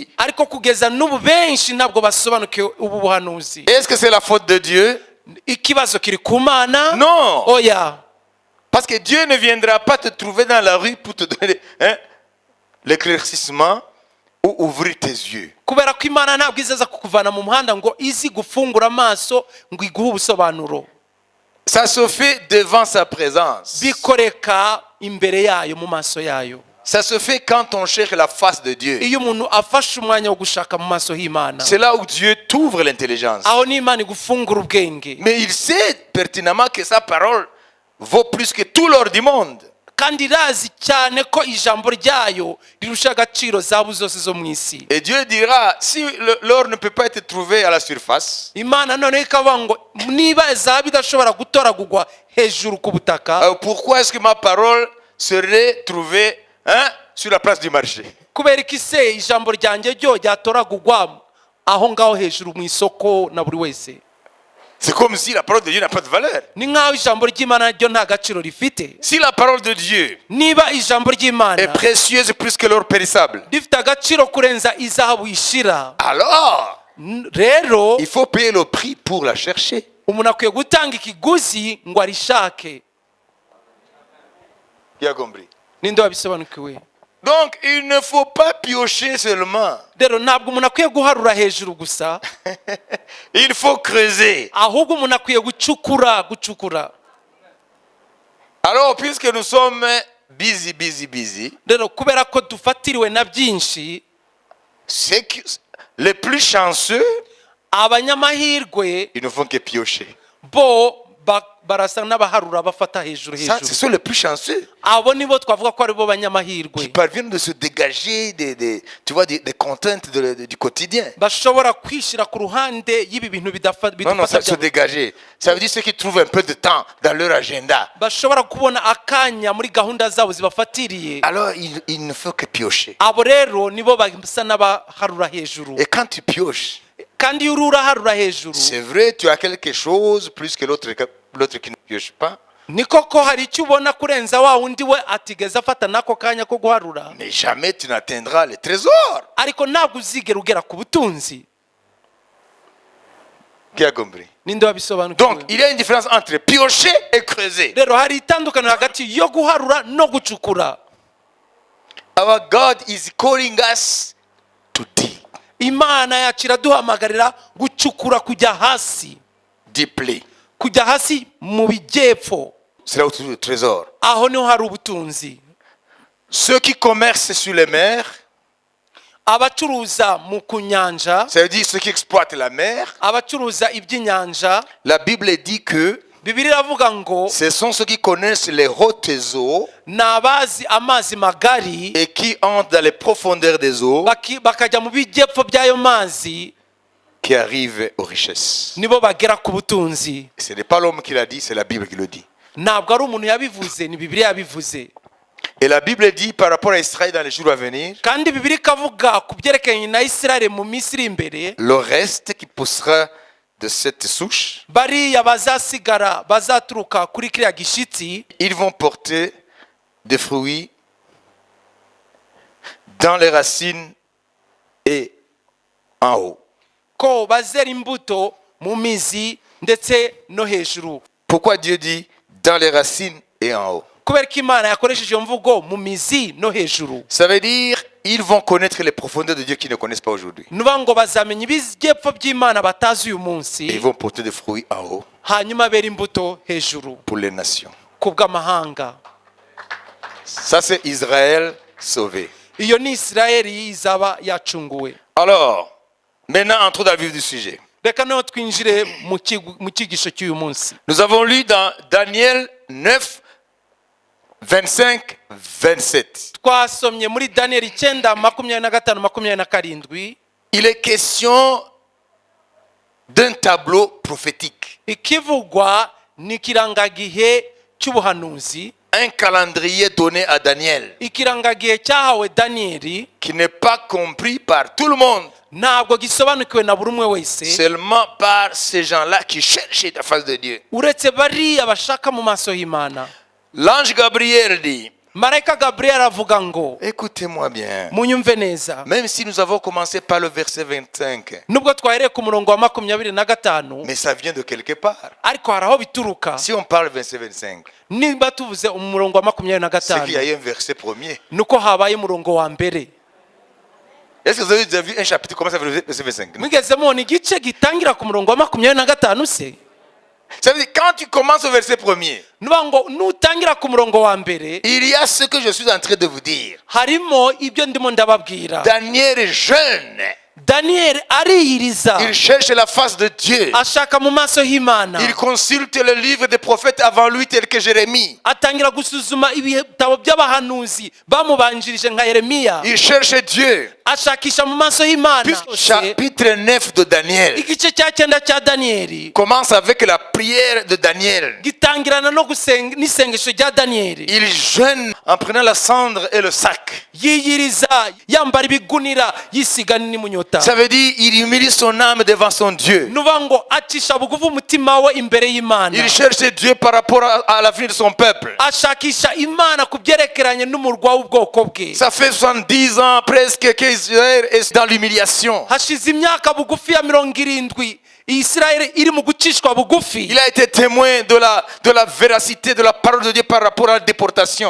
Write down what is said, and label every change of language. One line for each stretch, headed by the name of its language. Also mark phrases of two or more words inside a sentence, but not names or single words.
Kinyarwanda: ariko kugeza n'ubu benshi ntabwo basobanukiwe ubu buhanuzi.
French: Est-ce que c'est la faute de Dieu?
Kinyarwanda: ikibazo kiri ku Mana?
French: Non.
Kinyarwanda: oya.
French: Parce que Dieu ne viendra pas te trouver dans la rue pour te donner l'éclaircissement ou ouvrir tes yeux.
Kinyarwanda: kubera ko Imana ntabwo izaza kukuvana mu muhanda ngo izi gufungura amaso ngo iguhe ubusobanuro.
French: Ça se fait devant sa présence.
Kinyarwanda: bikoreka imbere yayo, mu maso yayo.
French: Ça se fait quand on cherche la face de Dieu.
Kinyarwanda: iyo umuntu afashe umwanya wo gushaka mu maso h'Imana,
French: C'est là où Dieu t'ouvre l'intelligence.
Kinyarwanda: aho n'Imana igufungura ubwenge.
French: Mais il sait pertinemment que sa parole vaut plus que tout l'or du monde.
Kinyarwanda: kandi irazi cyane ko ijambo ryayo rirusha agaciro zahabu zose zo mu isi.
French: Et Dieu dira, si l'or ne peut pas être trouvé à la surface,
Kinyarwanda: Imana noneho ikavuga ngo niba zahabu idashobora gutoragurwa hejuru ku butaka,
French: alors pourquoi est-ce que ma parole serait trouvée sur la place du marché?
Kinyarwanda: kubera ko ise ijambo ryanjye ryo ryatoragurwa aho ngaho hejuru mu isoko na buri wese?
French: C'est comme si la parole de Dieu n'a pas de valeur.
Kinyarwanda: ni nk'aho ijambo ry'Imana ryo nta gaciro rifite.
French: Si la parole de Dieu
Kinyarwanda: niba ijambo ry'Imana
French: est précieuse plus que l'or périssable,
Kinyarwanda: rifite agaciro kurenza izahabu ishira,
French: alors
Kinyarwanda: rero
French: il faut payer le prix pour la chercher.
Kinyarwanda: umuntu akwiye gutanga ikiguzi ngo arishake.
French: Qui a compris?
Kinyarwanda: ninde wabisobanukiwe?
French: Donc il ne faut pas piocher seulement.
Kinyarwanda: rero ntabwo umuntu akwiye guharura hejuru gusa,
French: Il faut creuser.
Kinyarwanda: ahubwo umuntu akwiye gucukura.
French: Alors puisque nous sommes busy,
Kinyarwanda: rero kubera ko dufatiriwe na byinshi,
French: c'est que les plus chanceux,
Kinyarwanda: abanyamahirwe
French: ils ne font que piocher.
Kinyarwanda: bo barasa n'abaharura bafata hejuru
French: Ça, ce sont les plus chanceux
Kinyarwanda: abo nibo twavuga ko ari bo
French: qui
Kinyarwanda: banyamahirwe
French: parviennent de se dégager tu vois, des contraintes du quotidien.
Kinyarwanda: bashobora kwishyira ku ruhande y'ibi bintu
French: Non, ça se dégager. Ça veut dire ceux qui trouvent un peu de temps dans leur agenda.
Kinyarwanda: bashobora kubona akanya muri gahunda zabo zibafatiriye.
French: Alors il ne faut que piocher.
Kinyarwanda: abo rero nibo basa n'abaharura hejuru.
French: Et quand tu pioches,
Kinyarwanda: kandi iyo uraharura hejuru,
French: c'est vrai, tu as quelque chose plus que l'autre qui ne pioche pas.
Kinyarwanda: ni koko hari icyo ubona kurenza wa wundi we atigeze afata n'ako kanya ko guharura,
French: Mais jamais tu n'atteindras les trésors.
Kinyarwanda: ariko ntabwo uzigera ugera ku butunzi.
French: Qui a compris?
Kinyarwanda: ninde wabisobanukiwe?
French: Donc il y a une différence entre piocher et creuser.
Kinyarwanda: rero hari itandukaniro hagati yo guharura no gucukura.
English: Our God is calling us to dig
Kinyarwanda: Imana yacu iraduhamagarira gucukura, kujya hasi,
English: deeply.
Kinyarwanda: kujya hasi mu bijyepfo.
French: C'est là où tu trouves le trésor.
Kinyarwanda: aho niho hari ubutunzi.
French: Ceux qui commercent sur les mers,
Kinyarwanda: abacuruza mu kunyanja,
French: ça veut dire ceux qui exploitent la mer,
Kinyarwanda: abacuruza iby'inyanja,
French: la Bible dit que
Kinyarwanda: Bibiliya iravuga ngo
French: ce sont ceux qui connaissent les hautes eaux
Kinyarwanda: ni abazi amazi magari
French: et qui entrent dans les profondeurs des eaux
Kinyarwanda: bakajya mu bijyepfo by'ayo mazi,
French: qui arrivent aux richesses.
Kinyarwanda: nibo bagera ku butunzi.
French: Ce n'est pas l'homme qui l'a dit, c'est la Bible qui le dit.
Kinyarwanda: ntabwo ari umuntu yabivuze, ni Bibiliya yabivuze.
French: Et la Bible dit par rapport à Israël dans les jours à venir,
Kinyarwanda: kandi Bibiliya ikavuga ku byerekeranye na Isirayeli mu minsi iri imbere,
French: le reste qui poussera de cette souche,
Kinyarwanda: bariya bazasigara bazaturuka kuri kiriya gishyitsi,
French: ils vont porter des fruits dans les racines et en haut.
Kinyarwanda: ko bazera imbuto mu mizi ndetse no hejuru.
French: Pourquoi Dieu dit dans les racines et en haut?
Kinyarwanda: kubera ko Imana yakoresheje iyo mvugo mu mizi no hejuru,
French: Ça veut dire ils vont connaître les profondeurs de Dieu qu'ils ne connaissent pas aujourd'hui.
Kinyarwanda: nuvuga ngo bazamenya ibijyepfo by'Imana batazi uyu
French: Et
Kinyarwanda: munsi,
French: ils vont porter des fruits en haut
Kinyarwanda: hanyuma bera imbuto hejuru
French: pour les nations.
Kinyarwanda: ku bw'amahanga.
French: Ça c'est Israël sauvé.
Kinyarwanda: iyo ni Isirayeli izaba yacunguwe.
French: Alors, maintenant entrons dans le vif du sujet.
Kinyarwanda: reka noneho twinjire mu cyigisho cy'uyu munsi.
French: Nous avons lu dans Daniel 9, 25, 27.
Kinyarwanda: twasomye muri Daniyeli 9:25-27.
French: Il est question d'un tableau prophétique.
Kinyarwanda: ikivugwa ni ikirangagihe cy'ubuhanuzi,
French: un calendrier donné à Daniel
Kinyarwanda: ikirangagihe cyahawe daniyeli
French: qui n'est pas compris par tout le monde,
Kinyarwanda: ntabwo gisobanukiwe na buri umwe wese
French: seulement par ces gens-là qui cherchaient la face de Dieu.
Kinyarwanda: uretse bariya bashaka mu maso y'imana.
French: L'ange Gabriel dit,
Kinyarwanda: marayika gaburiyeli avuga ngo
French: écoutez-moi bien,
Kinyarwanda: munyumve neza,
French: même si nous avons commencé par le verset 25,
Kinyarwanda: nubwo twahereye ku murongo wa 25
French: mais ça vient de quelque part.
Kinyarwanda: ariko hari aho bituruka.
French: Si on parle verset 25,
Kinyarwanda: niba tuvuze umurongo wa
French: c'est qu'il y a 25 eu un verset premier.
Kinyarwanda: nuko habaye umurongo wa mbere.
French: Est-ce que vous avez déjà vu un chapitre commencer avec le verset 25?
Kinyarwanda: mwigeze mubona igice gitangira ku murongo wa 25 se?
French: Ça veut dire, quand tu commences au verset premier,
Kinyarwanda: nuba ngo nutangira ku murongo wa mbere
French: il y a ce que je suis en train de vous dire.
Kinyarwanda: harimo ibyo ndimo ndababwira.
French: Daniel est jeune.
Kinyarwanda: daniyeli ariyiriza,
French: Il cherche la face de Dieu.
Kinyarwanda: ashaka mu maso y'imana,
French: Il consulte le livre des prophètes avant lui, tel que Jérémie.
Kinyarwanda: atangira gusuzuma ibitabo by'abahanuzi bamubanjirije nka yeremiya,
French: Il cherche Dieu.
Kinyarwanda: ashakisha mu maso y'imana.
French: Puis, chapitre 9 de Daniel
Kinyarwanda: igice cya 9 cya daniyeli
French: commence avec la prière de Daniel.
Kinyarwanda: gitangirana no gusenga n'isengesho rya daniyeli.
French: Il jeûne en prenant la cendre et le sac.
Kinyarwanda: yiyiriza yambara ibigunira yisiga n'imunyota.
French: Ça veut dire il humilie son âme devant son Dieu.
Kinyarwanda: nuva ngo acisha bugufi umutima we imbere y'imana,
French: Il cherche Dieu par rapport à l'avenir de son peuple.
Kinyarwanda: ashakisha imana ku byerekeranye n'umurwa w'ubwoko bwe.
French: Ça fait 70 ans presque qu'Israël est dans l'humiliation.
Kinyarwanda: hashize imyaka bugufi ya 70 Isirayeli iri mu gucishwa bugufi.
French: Il a été témoin de la véracité de la parole de Dieu par rapport à la déportation.